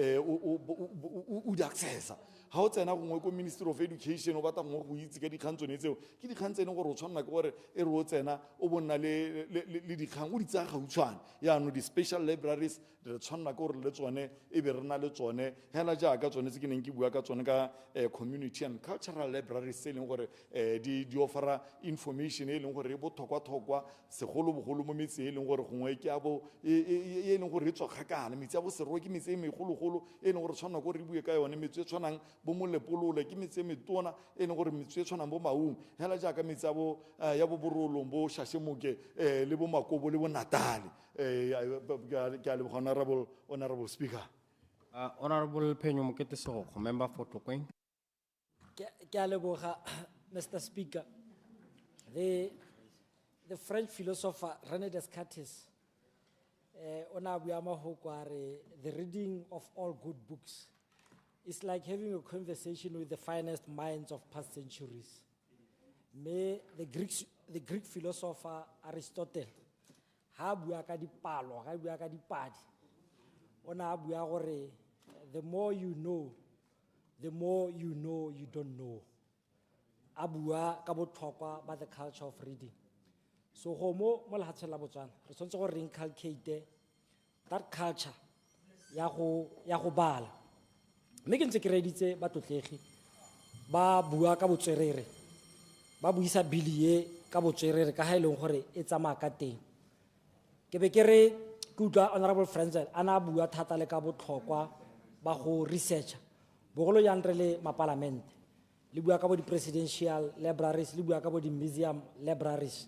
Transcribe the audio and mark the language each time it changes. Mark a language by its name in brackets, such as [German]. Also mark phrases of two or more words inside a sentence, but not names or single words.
[Tswana] o di accessa ga o tsena gongwe ko Ministry of Education o batla gongwe go itse ka dikgang tsone tseo ke dikgang tse e leng gore o tshwanela ke gore e re o tsena o bo nna le dikgang o di tsaya gautshwane yaanong [English] di-special libraries [Tswana] re tshwanela ke gore le tsone e be re na le tsone hela jaaka tsone tse ke neng ke bua ka tsone ka [English] community and cultural libraries [Tswana] tse e leng gore di ofera information e leng gore e botlhokwa-tlhokwa segolo-bogolo mo metseng e leng gore gongwe ke abo e leng gore e tswa kgakala metse ya boserwa ke metse e megolo-golo e leng gore tshwanela gore re bue ka yone metse e tshwanang bo Molepolole ke metse e metona e leng gore metse e tshwanang bo Maung hela jaaka metse ya bo Borolong bo Shashemoke le bo Makobo le bo Natale ke a leboga [English] honorable speaker Honorable Penyo Mokete Sogokgo, member for Tlokweng. [Tswana] Ke a leboga, [English] Mr. Speaker. The French philosopher René Descartes, [Tswana] ona bua mahoko a re, [English] the reading of all good books is like having a conversation with the finest minds of past centuries. The Greek philosopher Aristotle, [Tswana] ha bua ka dipalo, ha bua ka dipadi, ona bua gore, [English] the more you know you don't know. [Tswana] Abua ka botlhokwa ba [English] the culture of reading. [Tswana] So mo lehatsheng la Botswana, re tshwanetse gore re [English] inculcate that culture [Tswana] ya go bala. Mme ke ntse ke reditse batlotlegi ba bua ka botswerere, ba buisa bili e ka botswerere ka ha e leng gore e tsamaya ka teng. Ke be ke re ke utlwa Honorable Frenzel ana bua thata le ka botlhokwa ba go researcha bogolo yang re le mapalamente, le bua ka bo [English] di-presidential libraries, [Tswana] le bua ka bo [English] di-museum libraries.